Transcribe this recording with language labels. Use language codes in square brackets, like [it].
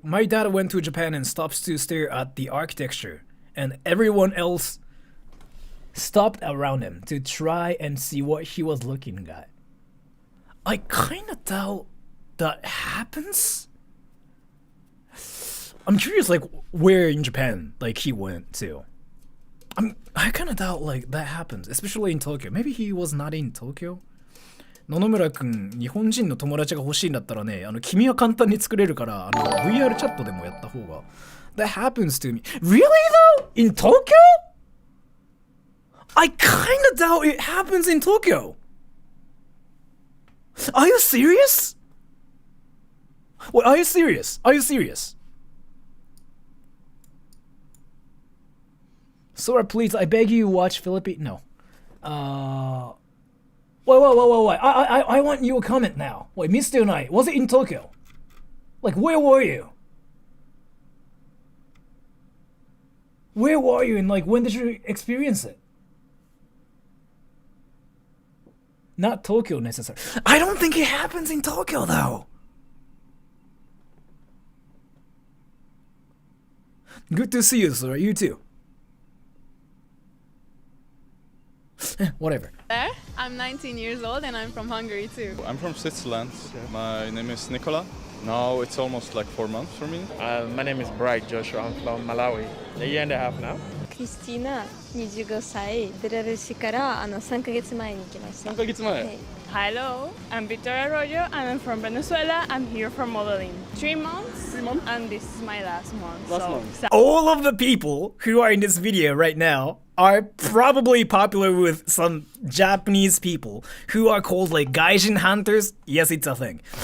[en] My dad went to Japan and stops to stare at the architecture, and everyone else stopped around him to try and see what he was looking at. I kind of doubt that happens. I'm curious, like, where in Japan, like, he went to. I kind of doubt, like, that happens, especially in Tokyo. Maybe he was not in Tokyo? [ja] 野々村くん、日本人の友達が欲しいんだったらね、君は簡単に作れるから、VR チャットでもやった方が。 [en] That happens to me. Really though? In Tokyo? I kind of doubt it happens in Tokyo. Are you serious? Wait, are you serious? Are you serious? Sora, please, I beg you, watch Philippine. No. Wait. I want you to comment now. Wait, Mr. Knight, was it in Tokyo? Like, where were you? Where were you and, like, when did you experience it? Not Tokyo necessarily. I don't think it happens in Tokyo, though. Good to see you, Sora. You too. Whatever. There. I'm 19 years old and I'm from Hungary too. I'm from Switzerland. My name is Nicola. Now it's almost like 4 months for me. My name is Bright Joshua. I'm from Malawi. A year and a half now. [ja] Christina, 25歳、ベラルーシから3ヶ月前に来ました。 3ヶ月前? [en] Hello, I'm Victoria Arroyo and I'm from Venezuela. I'm here for modeling. 3 months? 3 months? And this is my last month. Last month. All of the people who are in this video right now are probably popular with some Japanese people who are called like Gaijin hunters. Yes, it's a thing.